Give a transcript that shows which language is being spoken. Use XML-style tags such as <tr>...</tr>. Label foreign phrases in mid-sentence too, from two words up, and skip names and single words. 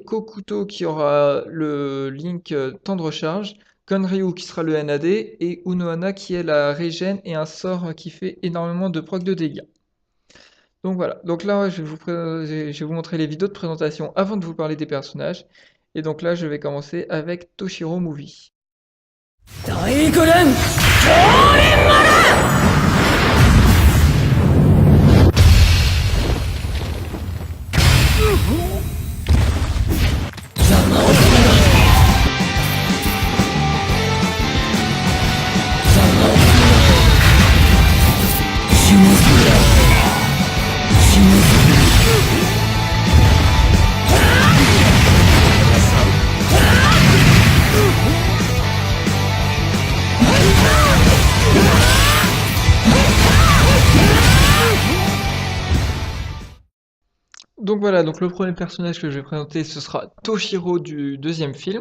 <fr>Kokuto qui aura le link temps de recharge. Konryu qui sera le NAD. Et Unohana qui est la régène et un sort qui fait énormément de proc de dégâts. Donc voilà, donc là je vais vous montrer les vidéos de présentation avant de vous parler des personnages. Et donc là je vais commencer avec Toshiro Movie.</fr> <ja>大グレン邪魔をするな邪魔をするな死ぬぞ死ぬぞ</ja> <fr>Donc voilà, donc le premier personnage que je vais présenter, ce sera Toshiro du deuxième film.</fr>